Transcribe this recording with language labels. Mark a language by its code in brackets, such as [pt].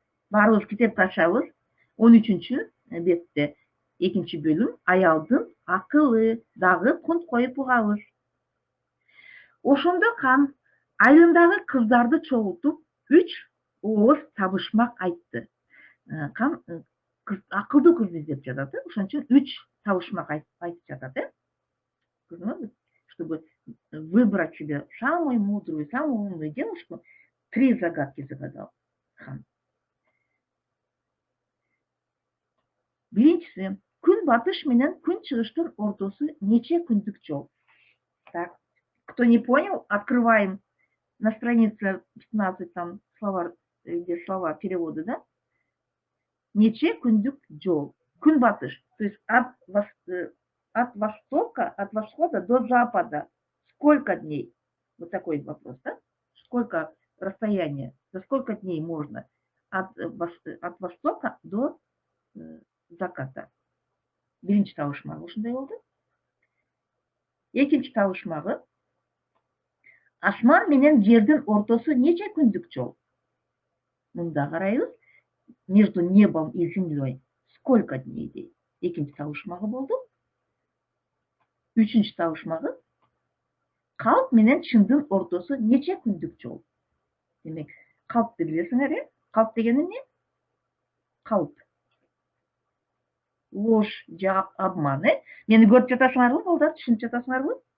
[ky] Баарыбыз китепти ачабыз. 13-бетте экинчи бөлүм, аялдын акылы, дагы кунт коюп угабыз. Ошондо хан айылындагы кыздарды чогултуп, 3 ооз табышмак айтты. Хан акылдуу кыз издеп жатат, ошон үчүн 3 табышмак айтып жатат, Көрдүңөрбү? [ru] Чтобы выбрать себе самую мудрую, самую умную девушку, 3 загадки загадал хан. [ky] Биринчиси, күн батыш менен күн чыгыштын ортосу нече күндүк жол? [ru] Так, кто не понял, открываем на странице 15, там слова перевода, да? [ky] Нече күндүк жол. Күн батыш, [ru] то есть от востока, от восхода до запада. Сколько дней? Вот такой вопрос, да? Сколько расстояние? За сколько дней можно от востока до заката? [ky] Биринчи табышмагы ушундай болду. Экинчи табышмагы, асман менен жердин ортосу нече күндүк жол? Мында карайбыз. [ru] Между небом и землей сколько дней дейт? [ky] Экинчи табышмагы болду. Үчүнчү табышмагы, калп менен чындын ортосу нече күндүк жол? Демек, калпты билесиңер, Калп деген эмне? Калп. [ru] Ложь же обман, [ky] Мени көрүп жатасыңарбы, балдар, түшүнүп жатасыңарбы?